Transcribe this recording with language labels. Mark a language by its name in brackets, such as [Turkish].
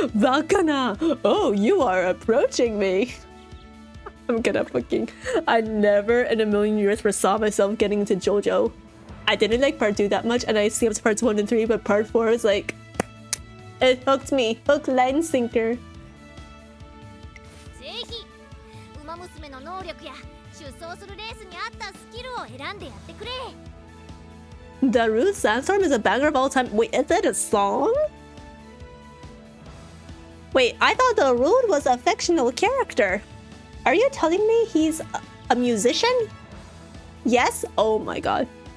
[Japanese] Bakana! [English] Oh, you are approaching me! I'm gonna fucking... I never in a million years foresaw myself getting into JoJo. I didn't like part 2 that much and I skipped parts 1 and 3, but part 4 was like... It hooked me. Hook, line, sinker. [Japanese] ぜひ、ウマ娘の能力や出走するレースに合ったスキルを選んでやってくれ。 [English] Darude Sandstorm is a banger of all time. Wait, is that a song? Wait, I thought Darude was a fictional character. Are you telling me he's a musician? Yes? Oh my god.